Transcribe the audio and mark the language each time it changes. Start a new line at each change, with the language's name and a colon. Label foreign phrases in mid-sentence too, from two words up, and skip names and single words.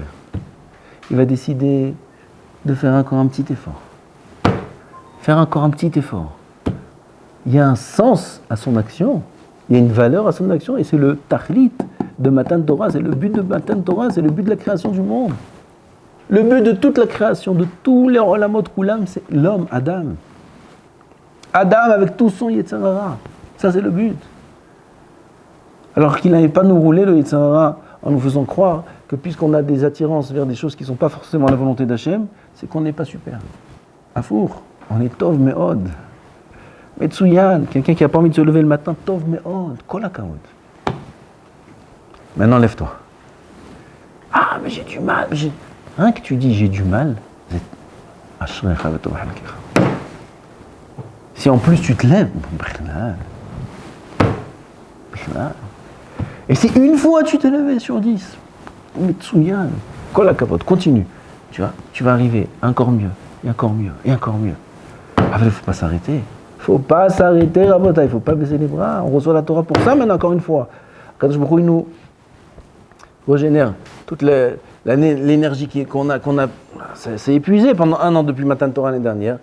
French: Il va décider de faire encore un petit effort. Faire encore un petit effort. Il y a un sens à son action, il y a une valeur à son action, et c'est le tachlit de Matan Torah, c'est le but de Matan Torah, c'est le but de la création du monde. Le but de toute la création, de tous les
Hebrew: עולמות כולם,
French: c'est l'homme, Adam. Adam avec tout son Yetzirah. Ça, c'est le but. Alors qu'il n'avait pas nous rouler le Yetzirah en nous faisant croire que puisqu'on a des attirances vers des choses qui ne sont pas forcément la volonté d'Hachem, c'est qu'on n'est pas super. Afour, on est
Hebrew: טוב מאוד.
French: Metsuyan, quelqu'un qui n'a pas envie de se lever le matin,
Hebrew: טוב מאוד, כל הכבוד.
French: Maintenant, lève-toi. Ah, mais j'ai du mal. Rien que tu dis j'ai du mal, si en plus tu te lèves, et si une fois tu t'es levé sur 10,
Hebrew: מצוין, כל הכבוד,
French: continue. Tu vois, tu vas arriver encore mieux, et encore mieux, et encore mieux. Ah, il ne faut pas s'arrêter. Il ne faut pas s'arrêter, Rabota, il ne faut pas baisser les bras. On reçoit la Torah pour ça, maintenant, encore une fois. Quand je me nous régénère toute l'énergie qu'on a, c'est épuisé pendant 1 an depuis Matan Torah l'année dernière.